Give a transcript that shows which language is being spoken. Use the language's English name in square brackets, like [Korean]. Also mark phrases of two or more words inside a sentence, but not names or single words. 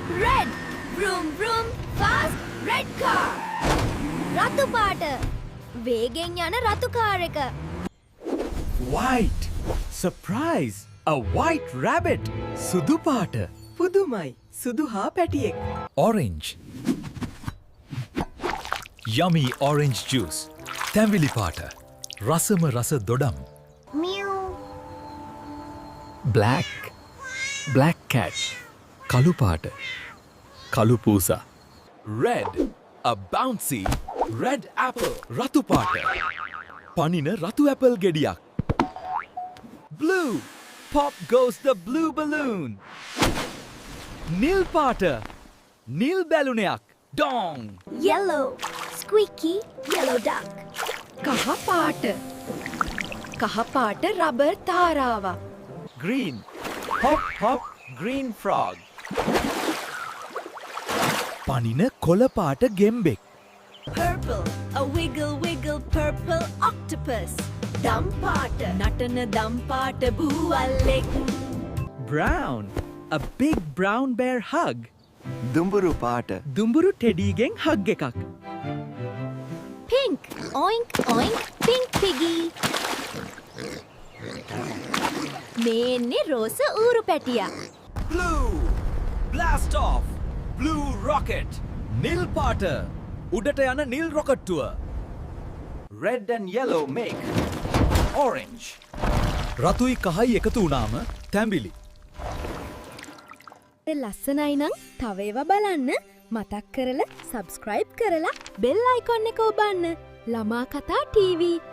[English] Red. Vroom vroom. Fast red car. [Sinhala] රතු පාට. වේගෙන් යන රතු කාර් එක. [English] White. Surprise! A white rabbit. [Sinhala] සුදු පාට. පුදුමයි. සුදු හා පැටියෙක්. [English] Orange. Yummy orange juice. [Sinhala] තැඹිලි පාට. රසම රස දොඩම්. Meow. [English] Black. Black cat. [Sinhala] කළු පාට. කළු පූසා. [English] Red. A bouncy red apple. [Sinhala] රතු පාට. පනින රතු ඇපල් ගෙඩියක්. [English] Blue. Pop goes the blue balloon. [Sinhala] නිල් පාට. නිල් බැලුනයක්. Dong. [English] Yellow. Squeaky yellow duck. [Sinhala] කහ පාට. කහ පාට රබර් තාරාවක්. [English] Green. Hop hop green frog. [Sinhala] පනින කොළ පාට ගෙම්බෙක්. [English] Purple. A wiggle wiggle purple octopus. [Sinhala] දම් පාට. නටන දම් පාට බූවල්ලෙක්. [English] Brown. A big brown bear hug. [Sinhala] දුඹුරු පාට දුඹුරු ටෙඩීගෙන් හග් එකක්. [English] Pink. Oink oink pink piggy. [Sinhala] මේ එන්නේ රෝස ඌරු පැටියා. [English] Blue. Blast off. Blue rocket. [Sinhala] නිල් පාට. උඩට යන නිල් රොකට්ටුව. [English] Red and yellow make orange. [Sinhala] රතුයි කහයි එකතු වුණාම තැඹිලි. ලස්සනයි නම් තව ඒවා බලන්න මතක් කරලා සබ්ස්ක්‍රයිබ් කරලා බෙල් අයිකොන් එක ඔබන්න. ළමා කතා TV